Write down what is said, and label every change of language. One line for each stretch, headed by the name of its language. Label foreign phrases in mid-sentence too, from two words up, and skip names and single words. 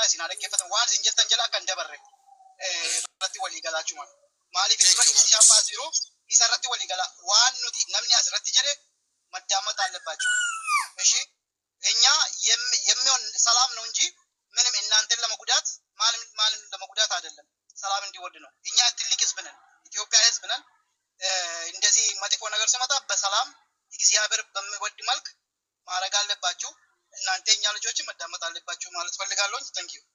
Oromo: dhaggeeffatan waan isin jettan jala akka hin dabarre irratti walii galaachuu mala. Maaliif irratti siyaa baasiru isa irratti walii gala waan nuti namni asirratti jedhe
Amharic: ማዳመጥ አለባቸው። እሺ እኛ የሚሆን ሰላም ነው እንጂ ምንም እናንተን ለመጉዳት ማንም ለመጉዳት አይደለም። ሰላም እንዲወድ ነው። እኛ ትልቅ ህዝብ ነን፣ ኢትዮጵያ ህዝብ ነን። እንደዚህ መጥፎ ነገር ሲመጣ በሰላም እግዚአብሔር በሚወድ መልክ ማድረግ አለባችሁ። እናንተ እኛ ልጆችን መዳመጥ አለባችሁ ማለት ፈልጋለሁ።
English: thank you